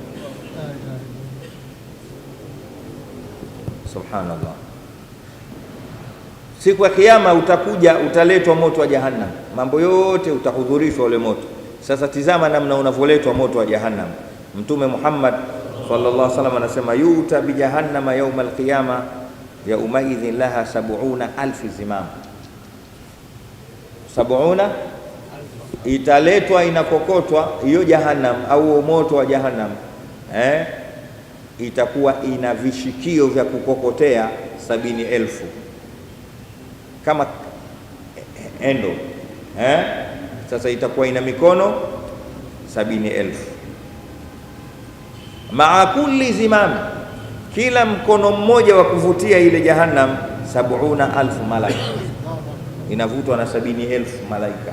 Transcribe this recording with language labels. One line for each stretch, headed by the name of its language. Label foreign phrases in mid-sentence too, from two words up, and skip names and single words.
Arabic: Subhanallah.
Swahili: Siku ya Kiyama utakuja, utaletwa moto wa Jahannam, mambo yote utahudhurishwa ule moto. Sasa tizama namna unavoletwa moto wa Jahannam. Mtume Muhammad
Arabic: sallallahu alaihi wasallam
Swahili: anasema
Arabic: yuta bi jahannama yawmal qiyama yaumaidhin laha 70,000 zimam.
Swahili: 70 italetwa, inakokotwa hiyo Jahannam au moto wa Jahannam, itakuwa ina vishikio vya kukokotea 70,000 kama endo, sasa itakuwa ina mikono 70,000
Arabic: maa kulli zimam,
Swahili: kila mkono mmoja wa kuvutia ile Jahannam 70,000 malaika, inavutwa na 70,000 malaika.